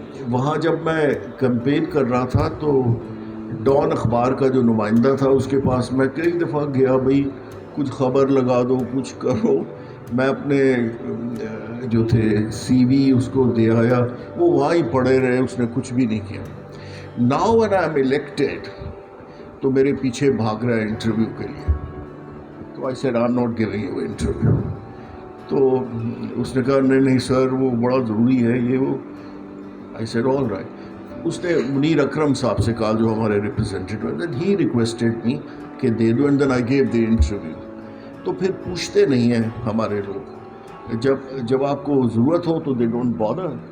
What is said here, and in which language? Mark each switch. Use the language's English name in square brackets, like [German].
[Urdu] وہاں جب میں کیمپین کر رہا تھا تو ڈان اخبار کا جو نمائندہ تھا اس کے پاس میں کئی دفعہ گیا، بھائی کچھ خبر لگا دو، کچھ کرو. میں اپنے جو تھے سی وی اس کو دے آیا، وہ وہاں ہی پڑے رہے، اس نے کچھ بھی نہیں کیا. Now [English] when I am elected [Urdu] تو میرے پیچھے بھاگ رہا ہے انٹرویو کے لیے. [English] تو I said I'm not giving you interview. [Urdu] تو اس نے کہا نہیں سر وہ بڑا ضروری ہے یہ وہ. [English] I said all right. [Urdu] اس نے منیر اکرم صاحب سے کہا جو ہمارے ریپرزینٹیٹیو ہیں، [English] then he requested me [Urdu] کہ دے دو [English] and then I gave the interview. [Urdu] تو پھر پوچھتے نہیں ہیں ہمارے لوگ، جب آپ کو ضرورت ہو تو [English] they don't bother.